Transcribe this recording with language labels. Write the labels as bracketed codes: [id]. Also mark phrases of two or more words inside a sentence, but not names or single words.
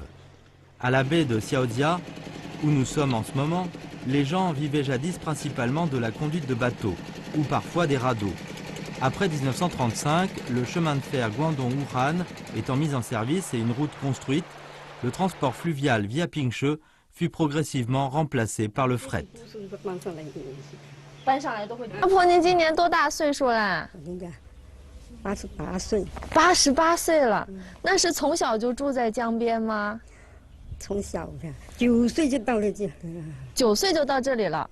[fr] À la baie de Xiaodia, où nous sommes en ce moment, les gens vivaient jadis principalement de la conduite de bateaux, ou parfois des radeaux. Après 1935, le chemin de fer Guangdong-Wuhan étant mis en service et une route construite, le transport fluvial via Pingche fut progressivement remplacé par le fret. [zh] 搬上来都会。阿婆，您今年多大岁数啦？88岁。 88岁了，那是从小就住在江边吗？从小的9岁就到了这。 9岁就到这里了。